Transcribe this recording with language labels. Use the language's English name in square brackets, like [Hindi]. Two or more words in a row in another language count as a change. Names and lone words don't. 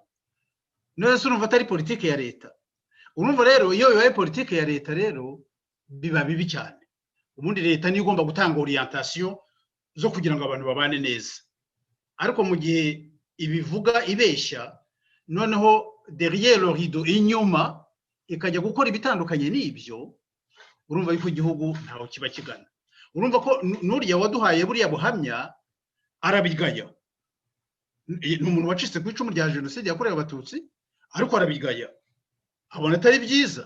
[Kinyarwanda] None se urumva atari politiki ya leta? Urumva rero iyo bibaye politiki ya leta rero biba bibi cyane. Ubundi leta niyo igomba gutanga orientation zo kugira ngo abantu babane neza, ariko mu gihe ibivuga ibeshya, noneho [French] derrière le rideau, [Kinyarwanda] inyuma ikajya gukora ibitandukanye n'ibyo, urumva yuko igihugu ntaho kiba kigana. Urumva ko n'uriya waduhaye buriya buhamya arabigaya. Ni umuntu wacitse ku icumu rya jenoside yakorewe Abatutsi, ariko arabigaya, abona atari byiza.